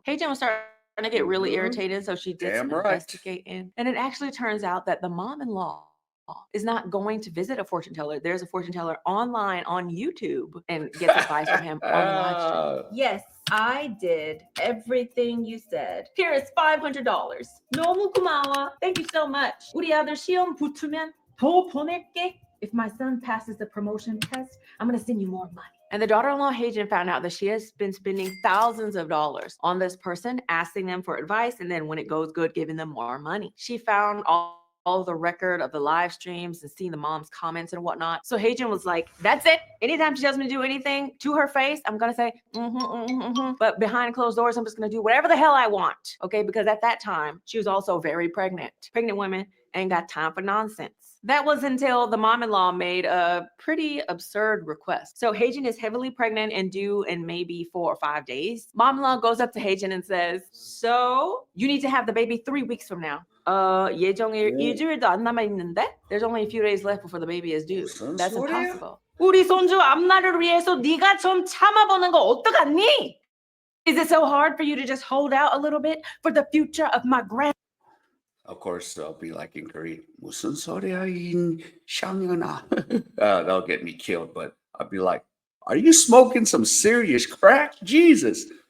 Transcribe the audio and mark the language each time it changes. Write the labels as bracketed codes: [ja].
[en] Haejin was starting to get really irritated, so she did some investigating. And it actually turns out that the mom-in-law is not going to visit a fortune teller. There's a fortune teller online on YouTube and gets advice from him on the live stream. Yes, I did everything you said. Here is $500. [ko] 너무 고마워. [en] Thank you so much. [ko] 우리 아들 시험 붙으면 더 보낼게. [en] If my son passes the promotion test, I'm going to send you more money. And the daughter-in-law, Haejin, found out that she has been spending thousands of dollars on this person, asking them for advice, and then when it goes good, giving them more money. She found all the record of the live streams and seeing the mom's comments and whatnot. So Haejin was like, that's it. Anytime she tells me to do anything to her face, I'm going to say, but behind closed doors, I'm just going to do whatever the hell I want. Okay, because at that time, she was also very pregnant. Pregnant women ain't got time for nonsense. That was until the mom-in-law made a pretty absurd request. So Haejin is heavily pregnant and due in maybe 4 or 5 days. Mom-in-law goes up to Haejin and says, so you need to have the baby 3 weeks from now. [ko] 예정일 일주일도 안 남아 있는데? [en] There's only a few days left before the baby is due. That's impossible. [ko] 우리 손주 앞날을 위해서 네가 좀 참아보는 거 어떡하니? [en] Is it so hard for you to just hold out a little bit for the future of my grand? Of course, I'll be like in Korean. [ko] 무슨 소리야 이 샹연아. [en] That'll get me killed, but I'll be like, are you smoking some serious crack? Jesus.